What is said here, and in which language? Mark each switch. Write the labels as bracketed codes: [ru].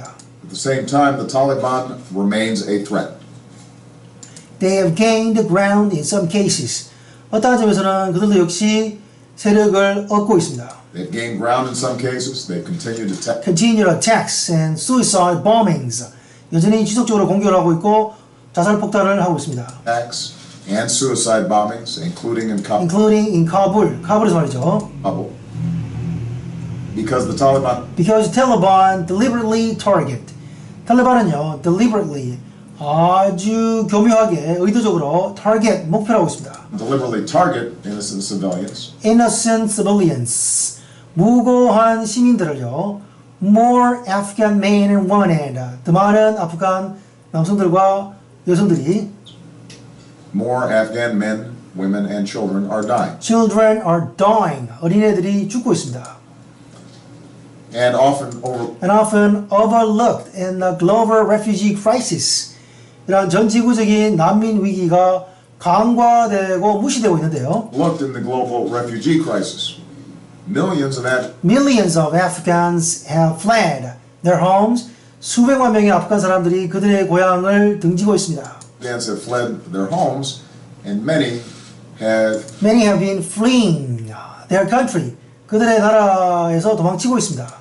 [en] At the same time, the Taliban remains a threat. They have gained ground in some cases. [ko] 어떤 점에서는 그들도 역시 세력을 얻고 있습니다. [en] They've gained ground in some cases. They continue attacks and suicide bombings. [ko] 여전히 지속적으로 공격을 하고 있고 자살 폭탄을 하고 있습니다. [en] Attacks and suicide bombings, including in [ko] Kabul. 카불에서 말이죠. [en] Because the Taliban deliberately target. [ko] 탈레반은요, deliberately 아주 교묘하게 의도적으로 target 목표라고 있습니다. [en] Deliberately target innocent civilians. [ko] 무고한 시민들을요. [en] More Afghan men and women. [ko] 더 많은 아프간 남성들과 여성들이 [en] More Afghan men, women, and children are dying. Children are dying. [ko] 어린애들이 죽고 있습니다. [en] And often overlooked in the global refugee crisis. [ko] 이런 전 지구적인 난민 위기가 간과되고 무시되고 있는데요. [en] Looked in the global refugee crisis. Millions of Afghans have fled their homes. [ko] 수백만 명의 아프간 사람들이 그들의 고향을 등지고 있습니다. [en] Afghans have fled their homes, and many have been fleeing their country. [ko] 그들의 나라에서 도망치고 있습니다.